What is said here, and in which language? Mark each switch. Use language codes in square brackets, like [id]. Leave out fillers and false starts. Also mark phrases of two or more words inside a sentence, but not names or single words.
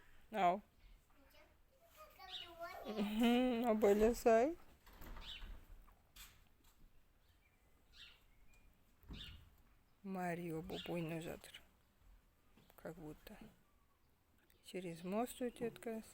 [kk] Ау. Абайласай. Марио болып ойнап жатыр. [ru] Как будто. Через мост [kk] өтеді қазір.